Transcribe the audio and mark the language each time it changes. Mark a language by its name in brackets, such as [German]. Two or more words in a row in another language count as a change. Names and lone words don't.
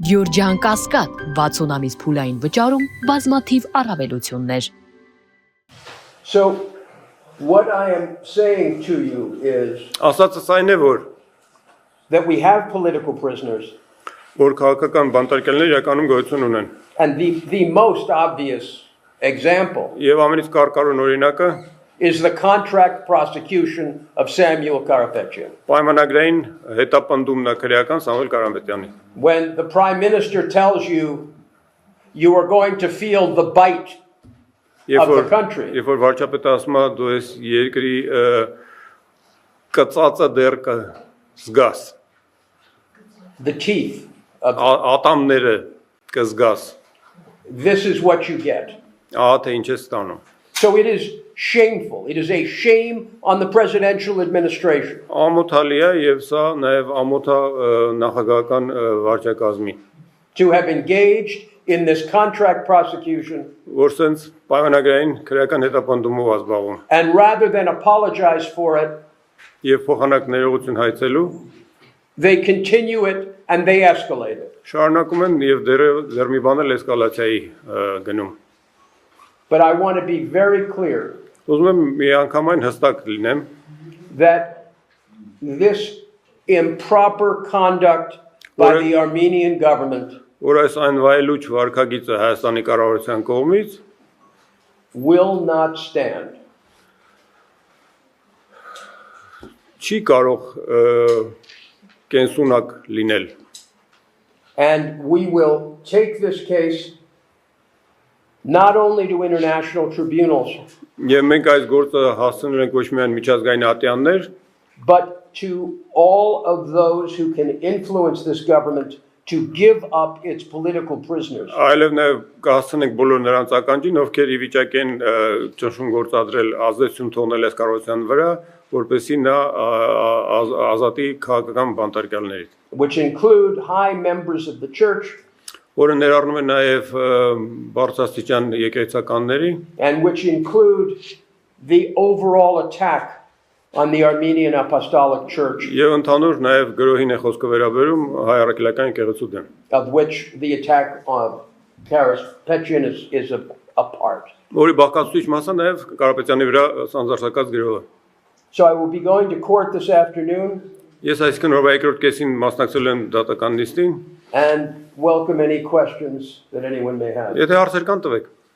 [Armenian] Գյուրջան Կասկադ 60 ամիս փուլային վճարում բազմաթիվ առավելություններ։ [English] So what I am saying to you is [Armenian] Ասածս այն է, որ [English] that we have political prisoners, [Armenian] քաղաքական բանտարկելներ իրականում գոյություն ունեն։ [English] and the most obvious example [Armenian] Եվ ամենից կարկառուն օրինակը [English] is the contract prosecution of Samuel Karapetyan. [Armenian] պայմանագրային հետապնդումն է քրեական Սամվել Կարամետյանի։ [English] When the prime minister tells you you are going to feel the bite of the country, [Armenian] Երբ որ վարչապետը ասում է դու ես երկրի կծածը դեռ կզգաս, [English] the teeth of [Armenian] ատամները կզգաս, [English] this is what you get. [Armenian] ահա թե ինչ է ստանում։ [English] So it is shameful. It is a shame on the presidential administration [Armenian] Ամոթալի է եւ սա նաեւ ամոթա նախագահական վարչակազմի, [English] to have engaged in this contract prosecution, [Armenian] որ սենց պայմանագրային քրեական հետապնդումով ազբաղում [English] and rather than apologize for it, [Armenian] եւ փոխանակ ներողություն հայցելու [English] they continue it and they escalate it. [Armenian] շարունակում են եւ դեռ մի բան էլ էսկալացիայի գնում։ [English] But I want to be very clear [Armenian] Ուզում եմ միանգամայն հստակ լինեմ, [English] that this improper conduct by the Armenian government [Armenian] որ այս այն վայելուչ վարքագիծը Հայաստանի կառավարության կողմից [English] will not stand. [Armenian] չի կարող կենսունակ լինել։ [English] And we will take this case not only to international tribunals, [Armenian] Եվ մենք այս գործը հասցնել ենք ոչ միայն միջազգային ատյաններ, [English] but to all of those who can influence this government to give up its political prisoners. [Armenian] այլև նաև կհասցնենք բոլոր նրանց ականջին, ովքեր ի վիճակի են ճնշում գործադրել, ազդեցություն թողնել այս կառավարության վրա, որպեսզի նա ազատի քաղաքական բանտարկյալներից, [English] Which include high members of the church [Armenian] որը ներառնում է նաև բարձրաստիճան եկեղեցականների, [English] and which include the overall attack on the Armenian Apostolic Church, [Armenian] եւ ընդհանուր նաև գրոհին է խոսքը վերաբերում հայ առաքելական եկեղեցու դեմ, [English] of which the attack on Karapetyan is a part. [Armenian] որի բաղկացուցիչ մասը նաև Կարապետյանի վրա սանձարսակած գրոհը։ [English] So I will be going to court this afternoon [Armenian] Ես այսքան օրվա երկրորդ կեսին մասնակցել եմ դատական նիստին, [English] and welcome any questions that anyone may have. [Armenian] եթե հարցեր կան տվեք։